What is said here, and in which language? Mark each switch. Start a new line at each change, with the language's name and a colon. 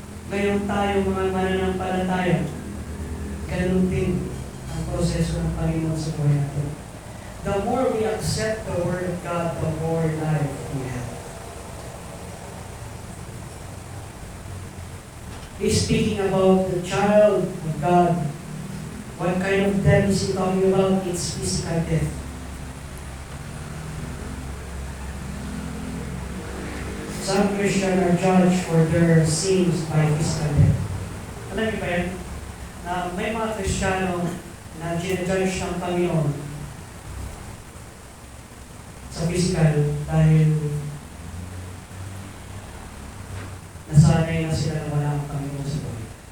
Filipino: Ngayon tayo, mga mananampalataya, ganun din ang proseso ng Panginoon sa buhay natin.
English: The more we accept the Word of God, the more life we have. He's speaking about the child of God. What kind of death is he talking about? It's physical death. Some Christians are judged for their sins by physical death.
Filipino: Alam niyo ba yan? Na may mga Kristiyano na ginajudge ng Panginoon sa physical dahil nasanay na sila na wala ang Panginoon sa buhay.